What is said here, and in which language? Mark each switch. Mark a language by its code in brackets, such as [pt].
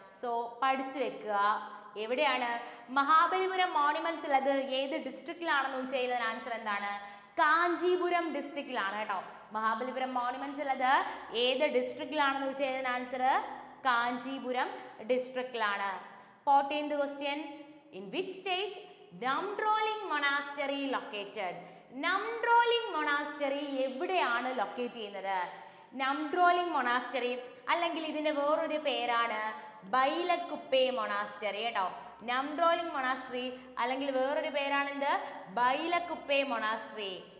[ml] So പഠിച്ചു വെക്കുക. എവിടെയാണ് മഹാബലിപുരം മോണുമെന്റ്സ് ഉള്ളത്? ഏത് ഡിസ്ട്രിക്റ്റിലാണെന്ന് ചോദിച്ചു കഴിഞ്ഞാൽ ആൻസർ എന്താണ്? കാഞ്ചീപുരം ഡിസ്ട്രിക്റ്റിലാണ് കേട്ടോ. മഹാബലിപുരം മോണുമെന്റ്സ് ഉള്ളത് ഏത് ഡിസ്ട്രിക്റ്റിലാണെന്ന് ചോദിച്ചു കഴിഞ്ഞാൽ answer Kanchipuram ഡിസ്ട്രിക്റ്റിലാണ്. [en] 14th question. In which state Namdroling Monastery located? [ml] Namdroling Monastery എവിടെയാണ് ലൊക്കേറ്റ് ചെയ്യുന്നത്? Namdroling Monastery അല്ലെങ്കിൽ ഇതിന്റെ വേറൊരു പേരാണ് ബൈലക്കുപ്പെ മൊണാസ്റ്ററി കേട്ടോ. Namdroling Monastery അല്ലെങ്കിൽ വേറൊരു പേരാണ് എന്ത്? ബൈലക്കുപ്പെ മൊണാസ്റ്ററി.